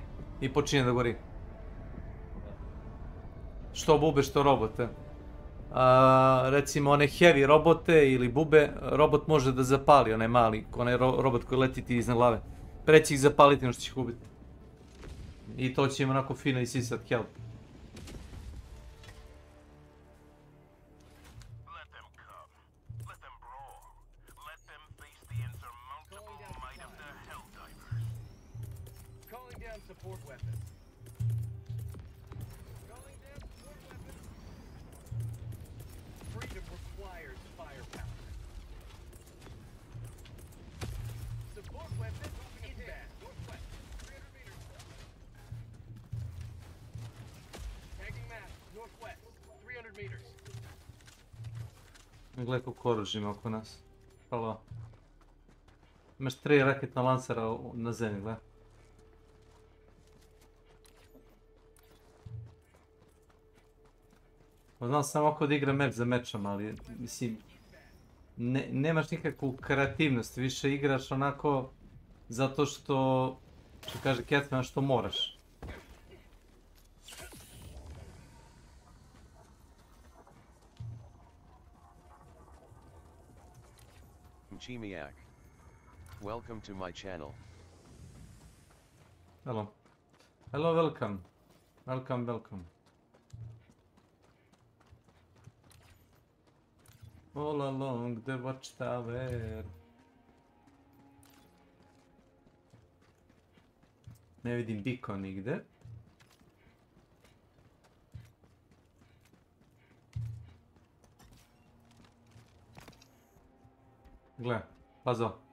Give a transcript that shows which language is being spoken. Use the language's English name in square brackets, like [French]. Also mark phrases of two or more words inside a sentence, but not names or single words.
[Serbian] I počinje da gori. Što bube, što robote. Recimo one heavy robote ili bube, robot može da zapali, onaj mali, onaj robot koji leti ti iznad glave. Preći ih zapaliti no što će ih ubiti. I to će im onako fino isisat health. [English] Calling down support weapons. Calling down support weapons. Freedom requires firepower. Support weapons inbound. Northwest. 300 meters. Tagging map. Northwest. 300 meters. [Serbian] Gle koliko oružja ima oko nas. Halo. Imaš 3 raketna lancera na zemlji, gle. Znam samo ako da igra meč za mečom, ali mislim, nemaš nikakvu kreativnost, više igraš onako zato što kaže Catman, što moraš. Chimiak. [English] Welcome to my channel. Hello. Hello, welcome. Welcome, welcome. All along the watchtower. [Serbian] Ne vidim biko nigde. Gle, pazo.